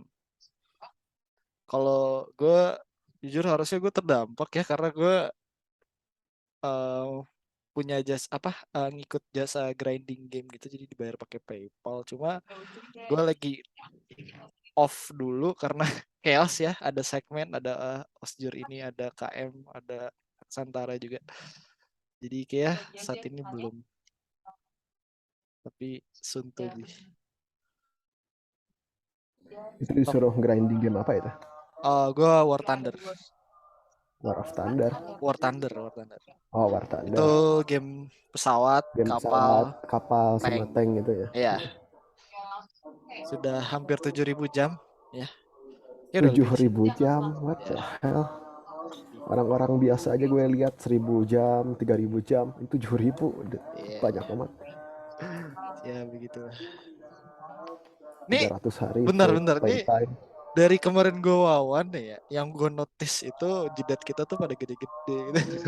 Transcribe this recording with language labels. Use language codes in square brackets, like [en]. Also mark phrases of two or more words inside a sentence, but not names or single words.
[id] Kalau gue jujur harusnya gue terdampak ya karena gue eh, punya jasa apa ngikut jasa [en] grinding game [id] gitu jadi dibayar pakai PayPal. Cuma gue lagi off dulu karena chaos ya. Ada segmen, ada Osjur ini, ada KM, ada Santara juga. Jadi kayak saat ini belum. Tapi [en] soon to be. [id] Itu disuruh [en] grinding game [id] apa itu? Gue War Thunder. War of Thunder. War Thunder, War Thunder. Oh, War Itu Thunder. game pesawat, Game kapal, pesawat, kapal, sama tank. tank gitu ya. Ya, sudah hampir 7.000 jam. Ya, ya udah tujuh lebih sih. ribu jam, [en] what [id] Ya, [en] the hell? [id] Orang-orang biasa aja gue lihat 1000 jam, 3000 jam, itu 7000, ya, banyak amat. ya begitulah. Nih, 300 hari bentar-bentar. Nih, playtime. dari kemarin gue wawan nih ya, yang gue notice itu jidat kita tuh pada gede-gede gitu.